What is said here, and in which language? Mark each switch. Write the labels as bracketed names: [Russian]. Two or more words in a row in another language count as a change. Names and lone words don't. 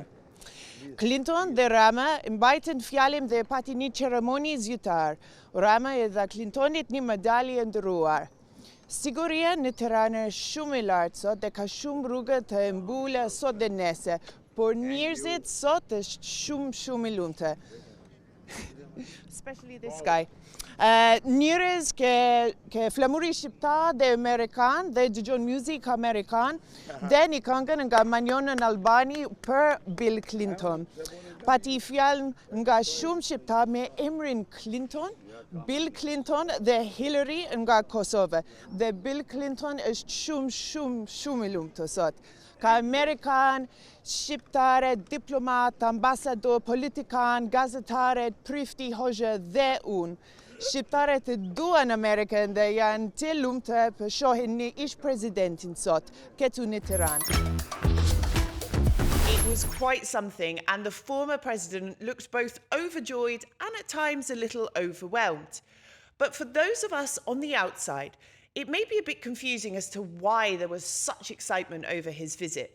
[Albanian] Clinton dhe Rama mbajtën fjalën dhe pati një ceremoni zyrtar. Rama e dha Clintonit një medalje e nderuar. Siguria në Tiranë është shumë e lartë sot dhe ka shumë rrugë të mbulla sot dhe nesër, por njerëzit sot është shumë e lumtur. [English] Especially this guy. [Albanian] Njerëz ke flamuri shqiptar dhe amerikan dhe dëgjon muzikë amerikan dhe një këngën nga Manjon në Albani për Bill Clinton. Pati fjalën nga shumë shqiptar me emrin Clinton, Bill Clinton dhe Hillary nga Kosovë. Dhe Bill Clinton është shumë i lumtur sot. Ka Amerikan, shqiptare, diplomat, ambasador, politikan, gazetare, prifti, hoxha dhe unë. Shqiptarët e duan Amerikën dhe janë të lumtur për shohin një ish presidentin sot, këtu në Tiranë. [English] It was quite something, and the former president looked both overjoyed and at times a little overwhelmed. But for those of us on the outside, it may be a bit confusing as to why there was such excitement over his visit.